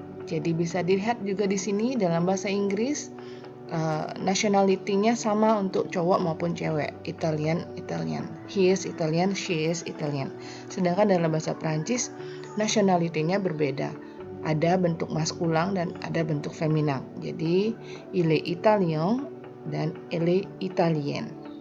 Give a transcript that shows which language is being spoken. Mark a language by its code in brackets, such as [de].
[id] Jadi bisa dilihat juga di sini dalam bahasa Inggris nationality-nya sama untuk cowok maupun cewek, Italian. [en] He is Italian, she is Italian. [id] Sedangkan dalam bahasa Prancis nationality-nya berbeda. Ada bentuk maskulang dan ada bentuk feminan. [fr] Jadi il est italien dan elle est italienne.